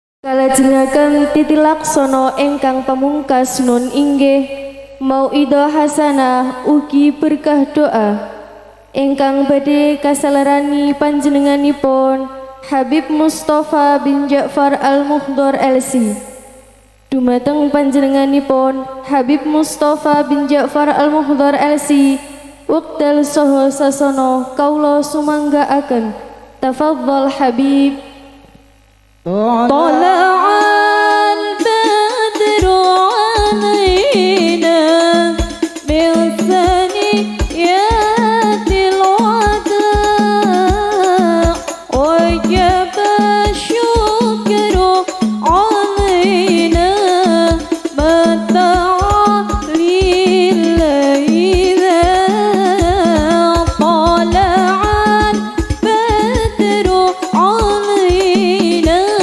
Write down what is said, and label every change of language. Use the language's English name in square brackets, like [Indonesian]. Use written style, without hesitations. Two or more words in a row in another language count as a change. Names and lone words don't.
[Javanese] Kalajengaken titilaksono ingkang pamungkas nun inggih [Arabic] موعظة حسنة [Javanese] ugi berkah doa ingkang badhe kasalarani panjenenganipun Habib Mustafa bin Ja'far Al-Muhdhar LC. Dumateng panjenenganipun Habib Mustafa bin Ja'far Al-Muhdhar LC wekdal saha sasana kaula sumanggaaken. Tafadhal Habib. [Arabic] طلع البدر علينا من ثنيات الوداع وجب الشكر علينا متى لله طلع البدر علينا